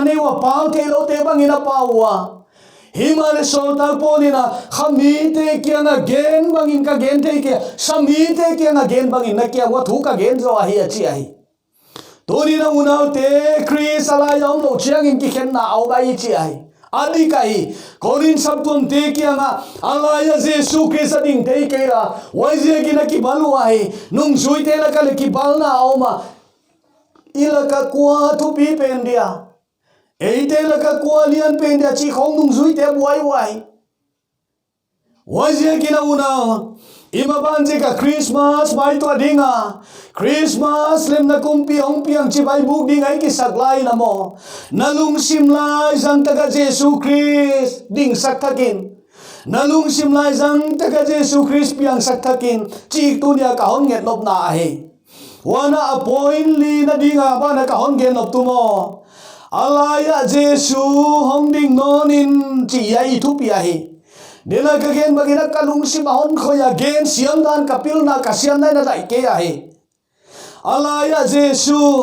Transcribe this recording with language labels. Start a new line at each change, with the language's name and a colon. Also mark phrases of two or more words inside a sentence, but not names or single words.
Thado Chin: ne wa pau thei lo te bang ina pawa himale sol tak polina khamite kyanga gen bangin ka gen thei ke samite kyanga gen bangin na kya wa thu ka gen zo hi achi ai tori na unau te Chris ala yom lo chiang in ki khen na au bai chi ai adi kai korin sabtum te kyanga alaya Jesu Christ ading te ke ra wai je ki na ki balu ai nung zui te la ka le ki bal na au ma ilaka kwa thu pi pen dia eite laka kwa lian pen dia chi khong nung zui te buai wai je kina una ima ban je ka Christmas mai to dinga Christmas lem na kumpi ong piang chi bai buk ding ai ki saklai na mo nalung sim lai jang taka Jesu Christ ding sak thakin nalung sim lai jang taka Jesu Christ piang sak thakin chi tu nia ka hon nget nop na he wana appoint li na dinga ba na ka hon gen nop tu mo alaya Jesu hong ding nonin chi ai thu pi ai dela ka gen bagina kalung si mahon khoya gen siam dan kapil na kasian na dai ke ai alaya Jesu